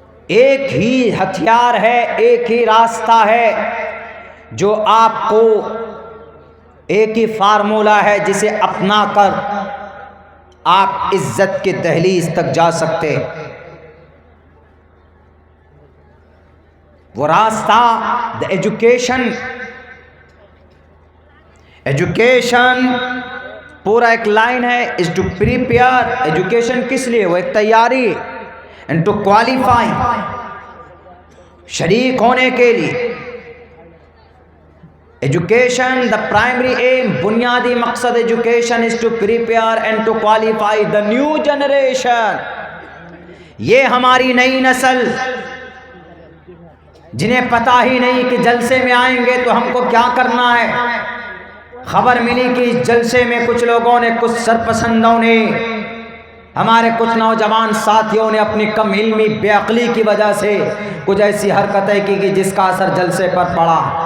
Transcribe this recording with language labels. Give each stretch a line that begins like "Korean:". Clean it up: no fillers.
Urdu: ایک ہی ہتھیار ہے، ایک ہی راستہ ہے جو آپ کو، ایک ہی فارمولہ ہے جسے اپنا کر آپ عزت کے دہلیز تک جا سکتے۔ وہ راستہ ایجوکیشن، ایجوکیشن پورا ایک لائن ہے،
English: Is to prepare.
Urdu: ایجوکیشن کس لیے؟ وہ ایک تیاری،
English: and to qualify,
Urdu: شریک ہونے کے لیے.
English: education the primary aim,
Urdu: بنیادی مقصد
English: Education is to prepare and to qualify the new generation.
Urdu: یہ ہماری نئی نسل جنہیں پتہ ہی نہیں کہ جلسے میں آئیں گے تو ہم کو کیا کرنا ہے. خبر ملی کہ اس جلسے میں کچھ لوگوں نے، کچھ سرپسندوں نے، ہمارے کچھ نوجوان ساتھیوں نے اپنی کم علمی بے عقلی کی وجہ سے کچھ ایسی حرکتیں کی کہ جس کا اثر جلسے پر پڑا.